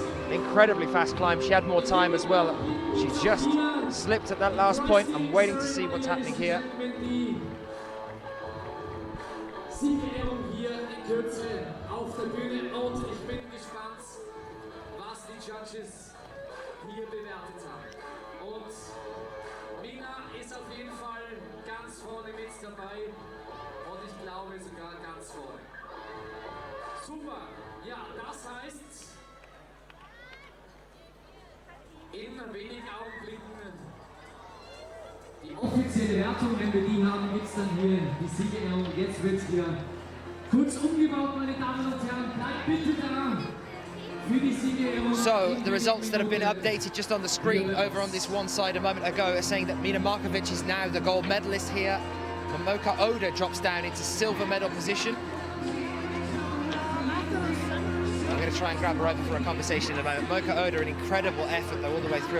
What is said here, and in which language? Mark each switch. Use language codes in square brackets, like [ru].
[en] Incredibly fast climb. She had more time as well. She just slipped at that last point. I'm waiting to see what's happening here. [de] Siegerehrung hier in Kürze auf der Bühne, und ich bin gespannt, was die Judges hier bewertet haben. Und Mina ist auf jeden Fall ganz vorne mit dabei, und ich glaube sogar ganz vorne. Super, ja, das heißt, in wenigen Augenblicken die offizielle Wertung, wenn wir die haben, gibt es dann hier die Siegerehrung. Jetzt wird es wieder kurz umgebaut, meine Damen und Herren. Bleibt bitte da für die Siegerehrung. [en] So, the results that have been updated just on the screen over on this one side a moment ago are saying that Mina Markovic is now the gold medalist here. Momoka Oda drops down into silver medal position. I'm going to try and grab her over for a conversation in a moment. Momoka Oda, an incredible effort though all the way through.